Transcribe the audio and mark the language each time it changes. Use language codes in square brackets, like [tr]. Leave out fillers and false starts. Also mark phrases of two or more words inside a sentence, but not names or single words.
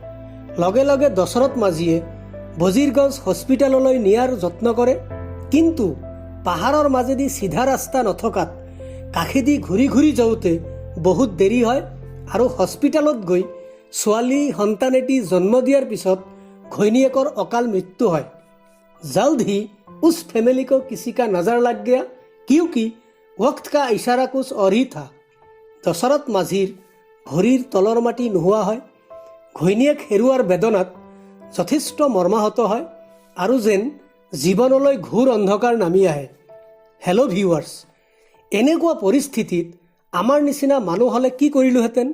[as] লগে লগে দশৰথ মাঝীয়ে বজিৰগঞ্জ হস্পিটেললৈ নিয়াৰ যত্ন কৰে, কিন্তু পাহাৰৰ মাজেদি চিধা ৰাস্তা নথকাত কাষেদি ঘূৰি ঘূৰি যাওঁতে বহুত দেৰি হয় আৰু হস্পিটেলত গৈ ছোৱালী সন্তান এটি জন্ম দিয়াৰ পিছত ঘৈণীয়েকৰ অকাল মৃত্যু হয়। [hi] জল্দ ही उस फैमिली को किसी का नजर लग गया क्योंकि वक्त का इशारा कुछ और ही था। [as] দশৰথ মাঝীৰ ভৰিৰ তলৰ মাটি নোহোৱা হয়। ঘৈণীয়েক হেৰুৱাৰ বেদনাত যথেষ্ট মৰ্মাহত হয় আৰু যেন জীৱনলৈ ঘোৰ অন্ধকাৰ নামি আহে। হেল্ল' ভিউৱাৰ্ছ, এনেকুৱা পৰিস্থিতিত আমাৰ নিচিনা মানুহ হ'লে কি কৰিলোহেঁতেন?